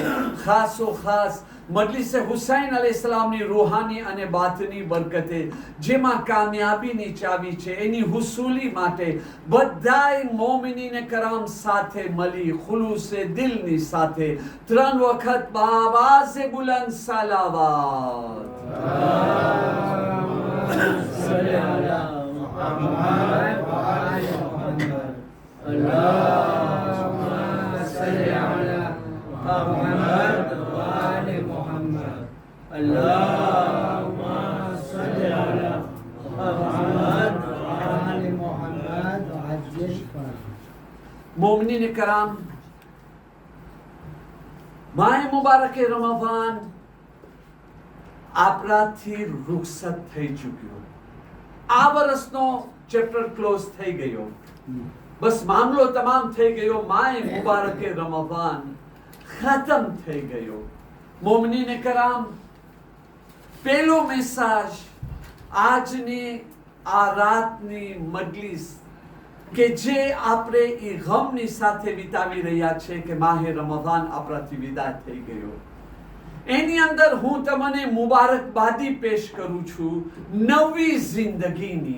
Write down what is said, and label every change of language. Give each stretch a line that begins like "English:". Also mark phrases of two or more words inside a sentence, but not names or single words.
Gujarati: ખાસો ખાસ મજલિસે હુસૈન અલૈહિસ્સલામની રૂહાની અને બાતની બરકતે જેમાં કામયાબીની ચાવી છે એની હુસૂલી માટે બધાય મોમિનીને કરામ સાથે મળી ખુલૂસે દિલની સાથે ત્રણ વખત બાવાઝે બુલંદ સલાવત.
Arabic: صل على محمد وآل محمد. اللهم صل على محمد وآل محمد. اللهم صل على محمد وآل محمد وعجل فرجه.
Gujarati: મોમિનીન કરામ માહ મુબારક રમઝાન આપણાથી રૂખસત થઈ ચૂક્યો. આ વર્ષનો
English: chapter close
Gujarati: થઈ ગયો. બસ મામલો તમામ થઈ ગયો. માએ મુબારકે રમઝાન ખતમ થઈ ગયો. મોમિનીને કરામ, પેલો મેસેજ આજની આ રાતની મજલિસ કે જે આપણે એ ગમની સાથે વિતાવી રહ્યા છે કે માહે રમઝાન આપણાથી વિદાય થઈ ગયો, એની અંદર હું તમને મુબારકબાદી પેશ કરું છું નવી જિંદગીની.